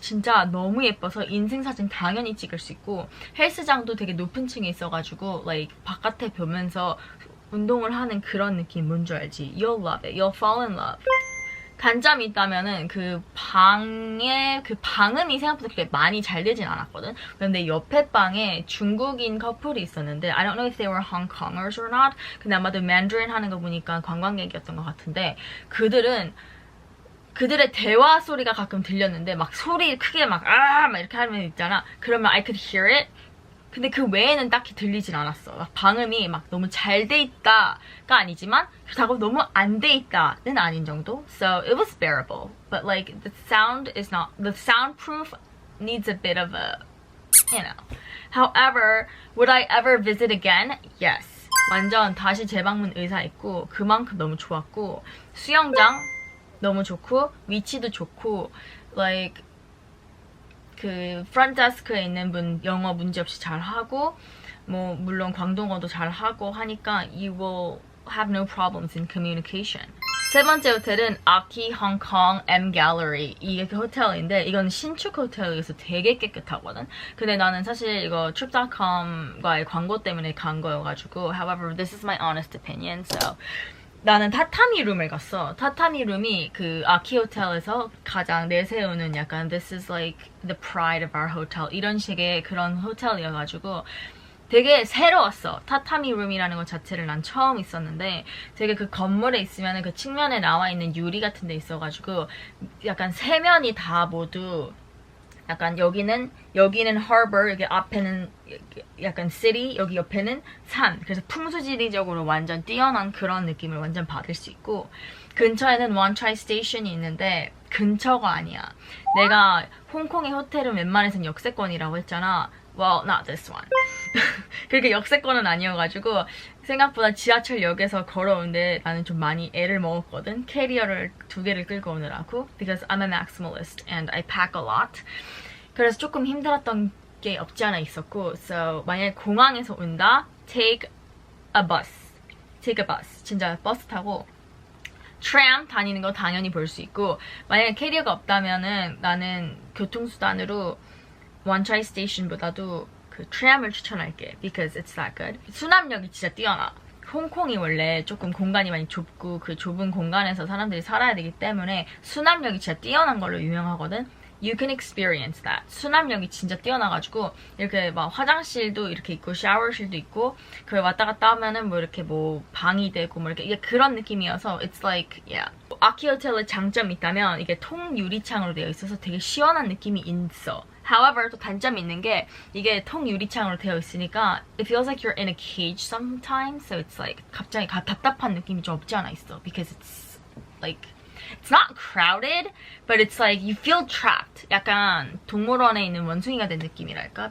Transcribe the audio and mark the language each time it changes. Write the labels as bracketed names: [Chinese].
[Korean] 진짜 너무 예뻐서 인생사진 당연히 찍을 수 있고 헬스장도 되게 높은 층에 있어가지고 like 바깥에 보면서 운동을 하는 그런 느낌 뭔지 알지? [English] You'll love it. You'll fall in love. [Korean] 단점이 있다면은 그 방에 그 방음이 생각보다 그렇게 많이 잘 되진 않았거든. 그런데 옆에 방에 중국인 커플이 있었는데 [English] I don't know if they were Hong Kongers or not. [Korean] 근데 아마도 Mandarin 하는 거 보니까 관광객이었던 것 같은데 그들의 대화 소리가 가끔 들렸는데 막 소리 크게 막 이렇게 하면 있잖아. 그러면 [English] I could hear it. [Korean] 근데 그 외에는 딱히 들리진 않았어. 막 방음이 막 너무 잘 돼 있다가 아니지만 그렇다고 너무 안 돼 있다는 아닌 정도. [English] So it was bearable. But like the sound is not, the soundproof needs a bit of a, you know. However, would I ever visit again? Yes. [Korean] 완전 다시 재방문 의사 있고 그만큼 너무 좋았고 수영장 너무 좋고 위치도 좋고 like 그 프런트 데스크에 있는 분 영어 문제없이 잘하고 뭐 물론 광동어도 잘하고 하니까 [English] you will have no problems in communication. [Korean] 세 번째 호텔은 Aki Hong Kong M Gallery. 이게 그 호텔인데 이건 신축 호텔에서 되게 깨끗하거든. 근데 나는 사실 이거 trip.com과의 광고 때문에 간 거여가지고 [English] however this is my honest opinion. [Korean] So 나는 타타미 룸을 갔어. 타타미 룸이 그 아키 호텔에서 가장 내세우는 약간 [English] this is like the pride of our hotel [Korean] 이런 식의 그런 호텔이어가지고 되게 새로웠어. 타타미 룸이라는 것 자체를 난 처음 있었는데 되게 그 건물에 있으면 그 측면에 나와 있는 유리 같은 데 있어가지고 약간 세면이 다 모두 약간 여기는 harbor, 여기 앞에는 약간 city, 여기 옆에는 산. 그래서 풍수지리적으로 완전 뛰어난 그런 느낌을 완전 받을 수 있고 근처에는 원차이 스테이션이 있는데 근처가 아니야. 내가 홍콩의 호텔은 웬만해선 역세권이라고 했잖아. [English] Well, not this one. [Korean] 그렇게 역세권은 아니어가지고 생각보다 지하철역에서 걸어오는데 나는 좀 많이 애를 먹었거든. 캐리어를 2개를 끌고 오느라고. [English] Because I'm a maximalist and I pack a lot. [Korean] 그래서 조금 힘들었던 게 없지 않아 있었고 So 만약에 공항에서 온다 [English] Take a bus. Take a bus. [Korean] 진짜 버스 타고 트램 다니는 거 당연히 볼 수 있고 만약에 캐리어가 없다면은 나는 교통수단으로 원차이 스테이션보다도 그 트램을 추천할게. [English] Because it's that good. [Korean] 수납력이 진짜 뛰어나. 홍콩이 원래 조금 공간이 많이 좁고 그 좁은 공간에서 사람들이 살아야 되기 때문에 수납력이 진짜 뛰어난 걸로 유명하거든. [English] You can experience that. [Korean] 수납력이 진짜 뛰어나가지고 이렇게 막 화장실도 이렇게 있고 샤워실도 있고 그걸 왔다 갔다 하면은 뭐 이렇게 뭐 방이 되고 뭐 이렇게 이게 그런 느낌이어서 [English] It's like yeah. [Korean] 아키 호텔의 장점이 있다면 이게 통유리창으로 되어 있어서 되게 시원한 느낌이 있어. [English] However, [Korean] 또 단점이 있는 게 이게 통유리창으로 되어 있으니까 [English] it feels like you're in a cage sometimes. So it's like [Korean] 갑자기 답답한 느낌이 좀 없지 않아 있어. [English] Because it's like it's not crowded, but it's like you feel trapped. [Korean] 약간 동물원에 있는 원숭이가 된 느낌이랄까?